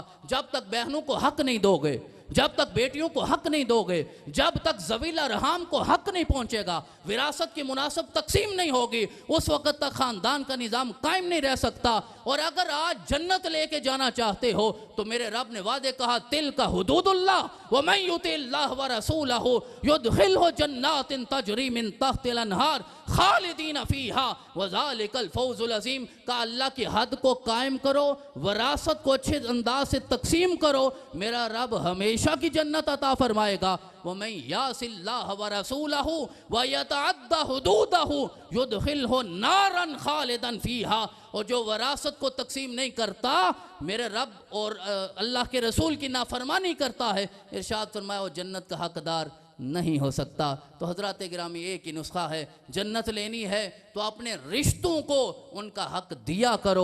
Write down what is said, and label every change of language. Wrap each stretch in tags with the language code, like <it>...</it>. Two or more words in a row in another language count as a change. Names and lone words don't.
<hi>जब तक बहनों को हक नहीं दोगे, जब तक बेटियों को हक नहीं दोगे, जब तक</hi> <ar>ذوي الرحم</ar> <hi>को हक नहीं पहुंचेगा, विरासत की मुनासिब तकसीम नहीं होगी, उस वक़्त तक ख़ानदान का निज़ाम कायम नहीं रह सकता। और अगर आज जन्नत लेके जाना चाहते हो तो मेरे रब ने वादे कहा</hi> <ar>تلك حدود الله ومن يطع الله ورسوله يدخله جنات تجري من تحتها الأنهار خالدين فيها وذلك الفوز العظيم.</ar> <hi>का अल्लाह की हद को कायम करो, वरासत को अच्छे अंदाज से तकसीम करो, मेरा रब हमेशा की जन्नत अता फरमाएगा।</hi> <ar>ومن يعص الله ورسوله ويتعد حدوده يدخله نارا خالدا فيها.</ar> <hi>और जो वरासत को तकसीम नहीं करता, मेरे रब और अल्लाह के रसूल की नाफरमानी करता है, इरशाद फरमाया वो जन्नत का हकदार नहीं हो सकता। तो हज़रात गिरामी, एक ही नुस्खा है, जन्नत लेनी है तो अपने रिश्तों को उनका हक दिया करो।</hi>